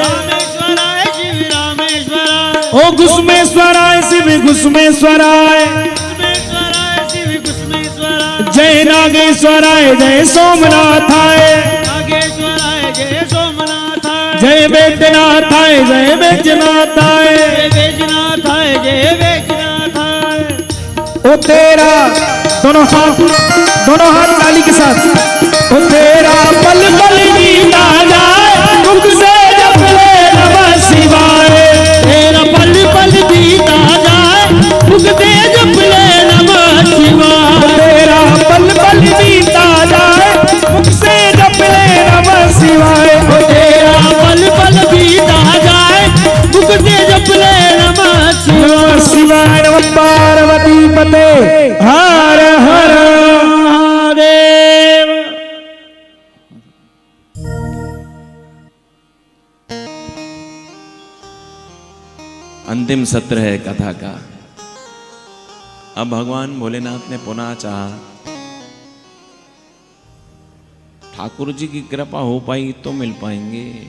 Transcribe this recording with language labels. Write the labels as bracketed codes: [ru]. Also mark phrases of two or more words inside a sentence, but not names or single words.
[sa] ओ घुसमेश्वराय, शिव घुसमेश्वराय। जय नागेश्वराय, जय सोमनाथाय। जय वैद्यनाथाय, जय वैद्यनाथाय। [hi] ओ तेरा दोनों हाथ ताली के साथ। ओ तेरा पल पल बीता जाए। मुख से जप ले [sa] नमः शिवाय, [hi] तेरा पल पल बीता जाए। मुख से जप ले [sa] नमः शिवाय, [hi] तेरा पल पल बीता जाए। मुख से जप ले [sa] नमः शिवाय, [hi] ओ तेरा पल पल बीता जाए। मुख से जप ले नमः [sa] नमः शिवाय। नमः पार्वती पते, [hi] हर हर महादेव। अंतिम सत्र है कथा का। अब भगवान भोलेनाथ ने पुनः चाहा, ठाकुर जी की कृपा हो पाई तो मिल पाएंगे।